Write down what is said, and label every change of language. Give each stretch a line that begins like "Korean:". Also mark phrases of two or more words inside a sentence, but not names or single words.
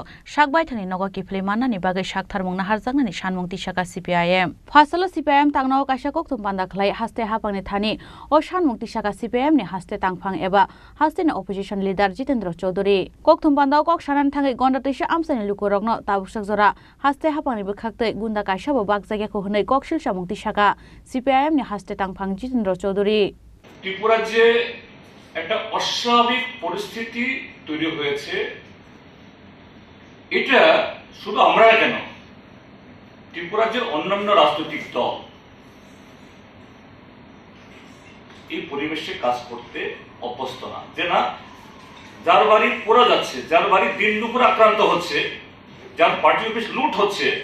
Kok Borok: sakbai thani nogo kifli manani bagai saktharmungna harjaknani sanmung tisaka CPIM Phasalo CPIM tangnao kaisa kokthum panda khlai haste hapangni thani o sanmung tisaka CPIM ni haste tangphang eba haste ni
English: opposition leader
Kok Borok: Jitendra Chaudhary kokthum pandao kok sanan thangai Gondatisa amsani lukurokno tabuksak jora haste hapangni bukhaktei gunda kaisa bo bakjagya ko hunai koksil samung tisaka CPIM ni haste tangphang Jitendra
Bangla: ত্রিপুরা যে একটা অস্বাভাবিক পরিস্থিতি তৈরি হয়েছে এটা শুধু আমরা কেন ত্রিপুরার যে অন্যান্য রাজনৈতিক দল এই পরিবেশে কাজ করতে অভ্যস্ত না যে না যার বাড়ি পোড়া যাচ্ছে যার বাড়ি দিন দুপুর আক্রান্ত হচ্ছে যার পার্টি অফিস লুট হচ্ছে